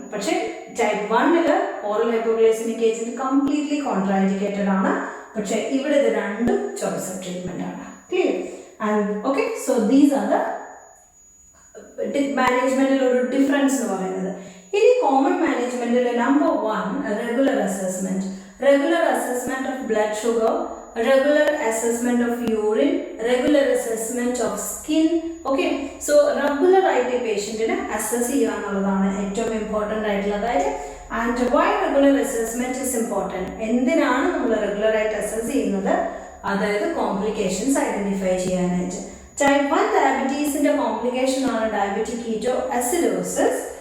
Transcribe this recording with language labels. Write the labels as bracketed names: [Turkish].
[Malayalam] പക്ഷേ type 1 oral hypoglycaemic agent completely contraindicated ആണ്. പക്ഷേ ഇവിടെ ഇത് രണ്ടും ചോയ്സ് ഓഫ് ട്രീറ്റ്മെന്റ് ആണ്. Clear? [English] and okay, so these are the [Malayalam] മാനേജ്മെന്റിൽ ഒരു ഡിഫറൻസ് എന്ന് പറയുന്നത്. ഇനി കോമൺ മാനേജ്മെന്റിൽ number 1 regular assessment. [English] Regular assessment of blood sugar, regular assessment of urine, regular assessment of skin. [Malayalam] Okay, so regular ആയിട്ട് പേഷ്യന്റിനെ assess ചെയ്യുക എന്നുള്ളതാണ് ഏറ്റവും ഇമ്പോർട്ടൻ്റ് ആയിട്ടുള്ള കാര്യം. [English] And why regular assessment is important? [Malayalam] എന്തിനാണ് നമ്മൾ റെഗുലർ ആയിട്ട് അസസ് ചെയ്യുന്നത്? അതായത് കോംപ്ലിക്കേഷൻസ് ഐഡന്റിഫൈ ചെയ്യാനായിട്ട്. ടൈപ്പ് 1 ഡയബറ്റീസിന്റെ കോംപ്ലിക്കേഷൻ ആണ് ഡയബറ്റിക് കീറ്റോ അസിഡോസിസ്.